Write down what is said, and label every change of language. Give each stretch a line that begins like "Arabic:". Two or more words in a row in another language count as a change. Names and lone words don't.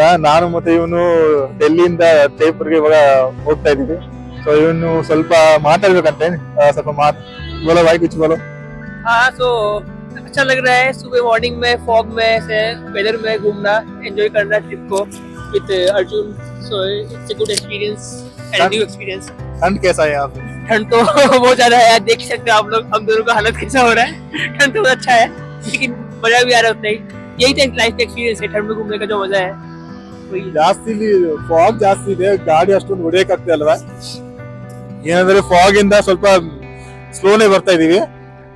Kannada: ನಾನು ಮತ್ತೆ ಇವನು ಡೆಲ್ಲಿಯಿಂದ ಜೈಪುರ್ಗೆ ಇವಾಗ ಹೋಗ್ತಾ ಇದೀವಿ. ಸೊ ಇವನು ಸ್ವಲ್ಪ ಮಾತಾಡ್ಬೇಕಂತೆ, ಸ್ವಲ್ಪ
Hindi: बोलो भाई कुछ बोलो. हाँ, सो अच्छा लग रहा है सुबह मॉर्निंग में फॉग में से वेदर में घूमना, एंजॉय करना ट्रिप को विद अर्जुन.
English: so it's a good experience and new experience.
Hindi: ठंड कैसा है यहाँ पे? ठंड तो बहुत ज्यादा है यार, देख सकते हो आप लोग हम दोनों का हालत कैसा हो रहा है. ठंड तो बहुत अच्छा है, लेकिन मजा भी आ रहा है उतना ही. यही तो लाइफ का एक्सपीरियंस है, ठंड में घूमने का जो मजा है.
Kannada: ಜಾಸ್ತಿ ಇಲ್ಲಿ ಫಾಗ್ ಜಾಸ್ತಿ ಇದೆ, ಗಾಡಿ ಅಷ್ಟೊಂದು ಹೊಡಿಯಕ್ಕಾಗ್ತಾ ಅಲ್ವಾ. ಏನಂದ್ರೆ ಫಾಗ್ ಇಂದ ಸ್ವಲ್ಪ ಸ್ಲೋನೇ ಬರ್ತಾ ಇದೀವಿ.